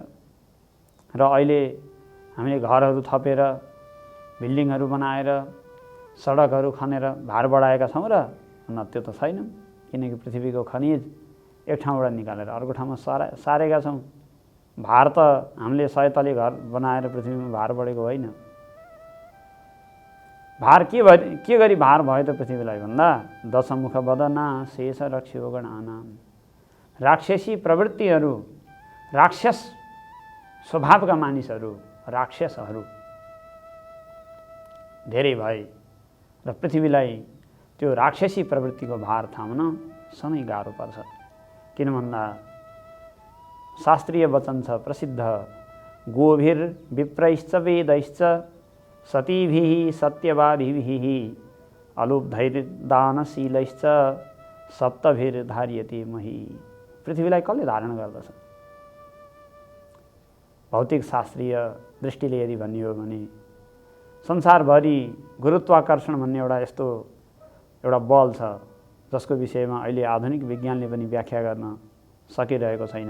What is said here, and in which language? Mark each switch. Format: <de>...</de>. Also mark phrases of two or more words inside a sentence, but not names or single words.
<ne>र अहिले हामीले घरहरू थपेर, बिल्डिङहरू बनाएर, सडकहरू खनेर भार बढाएका छौँ र? न, त्यो त छैन, किनकि पृथ्वीको खनिज एक ठाउँबाट निकालेर अर्को ठाउँमा सारेका छौँ। भार त हामीले 100 तले घर बनाएर पृथ्वीमा भार बढेको होइन। भार के गरी भार भयो त पृथ्वीलाई भन्दा,</ne> <sa>दशमुख वदना शेष रक्ष्यो गणानां,</sa> <ne>राक्षसी प्रवृत्तिहरू, राक्षस स्वभावका मानिसहरू, राक्षसहरू धेरै भए र पृथ्वीलाई त्यो राक्षसी प्रवृत्तिको भार थाम्न सधैँ गाह्रो पर्छ। किन भन्दा शास्त्रीय वचन छ प्रसिद्ध,</ne> <sa>गोभिर्विप्रैश्च वेदैश्च सतीभिः सत्यवादिभिः अलुब्धैर्दानशीलैश्च सप्तभिर्धार्यते मही।</sa> <ne>पृथ्वीलाई कसले धारण गर्दछ? भौतिक शास्त्रीय दृष्टिले यदि भन्ने हो भने संसारभरि गुरुत्वाकर्षण भन्ने एउटा बल छ जसको विषयमा अहिले आधुनिक विज्ञानले पनि व्याख्या गर्न सकिरहेको छैन।</ne>